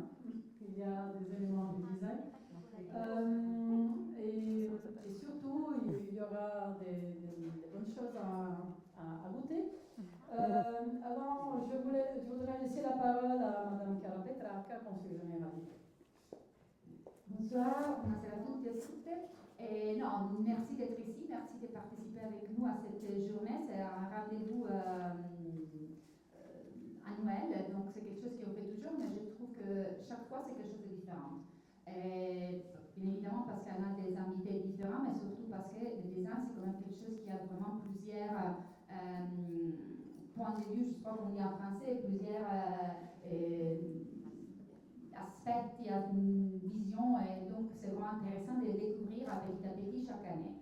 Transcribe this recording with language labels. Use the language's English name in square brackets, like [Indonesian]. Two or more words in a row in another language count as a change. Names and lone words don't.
[French] Il y a des éléments du design. Et surtout, il y aura des bonnes choses à goûter. Alors, je voudrais laisser la parole à Madame Chiara Petrarca, conseillère générale. Bonsoir, [Italian] buonasera a tutti e a tutte. [French] Non, merci d'être ici, merci de participer avec nous à cette journée. C'est un rendez-vous annuel, donc c'est quelque chose qu'on fait toujours, mais je trouve que chaque fois c'est quelque chose de différent. Et bien évidemment parce qu'on a des invités différents, mais surtout parce que le design c'est quand même quelque chose qui a vraiment plusieurs points de vue, je sais pas comment on dit en français, plusieurs aspects, il y a une vision, et donc c'est vraiment intéressant de les découvrir petit à petit chaque année.